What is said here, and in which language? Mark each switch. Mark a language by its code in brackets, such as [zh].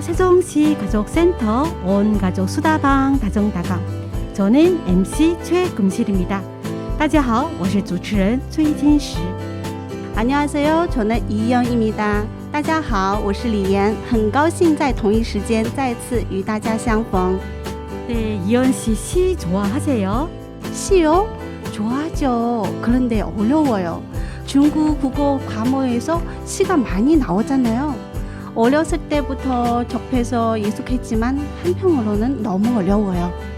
[ko] 세종시 가족센터 온가족 수다방 다정다감. 저는 MC 최금실입니다. [zh] 大家好，我是主持人崔金石。 [ko] 안녕하세요. 저는 이영입니다. [zh] 大家好，我是李岩，很高兴在同一时间再次与大家相逢。 [ko] 네, 이연 씨 시 좋아하세요? 시요? 좋아하죠. 그런데 어려워요. 중국 국어 과목에서 시가 많이 나오잖아요. 어렸을 때부터 접해서 익숙했지만 한편으로는 너무 어려워요.